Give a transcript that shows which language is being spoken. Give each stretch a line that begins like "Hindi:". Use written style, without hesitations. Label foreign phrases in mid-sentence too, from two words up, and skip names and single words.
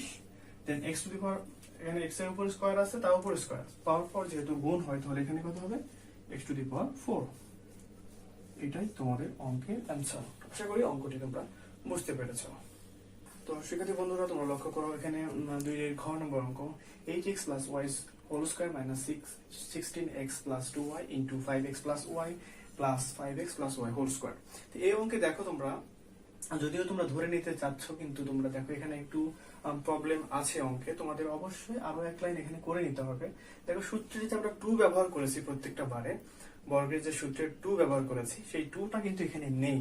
Bangla: দেন
English: x to the power,
Bangla: এখানে x এর উপরে স্কয়ার আছে তার উপরে স্কয়ার পাওয়ার পর যেহেতু গুণ হয়, তাহলে এখানে কত হবে
English: x to the power 4.
Bangla: এটাই তোমাদের অঙ্কের অ্যান্সার। আশা করি অঙ্কটি তোমরা বুঝতে পেরেছো। তো শিক্ষার্থী বন্ধুরা তোমরা লক্ষ্য করো, এখানে 2 এর ঘ নম্বর অঙ্ক
English: 8x plus y whole square minus 16x plus 2y into 5x plus y
Bangla: plus 5x plus y
English: whole square.
Bangla: তো এই অঙ্কে দেখো তোমরা, যদিও তোমরা ধরে নিতে চাচ্ছ, কিন্তু তোমরা দেখো এখানে একটু প্রবলেম আছে অঙ্কে, তোমাদের অবশ্যই আরো এক লাইন এখানে করে নিতে হবে। দেখো সূত্রে যেটা আমরা 2 ব্যবহার করেছি প্রত্যেকটা বারে, বর্গের যে সূত্রে 2 ব্যবহার করেছি সেই 2টা কিন্তু এখানে নেই।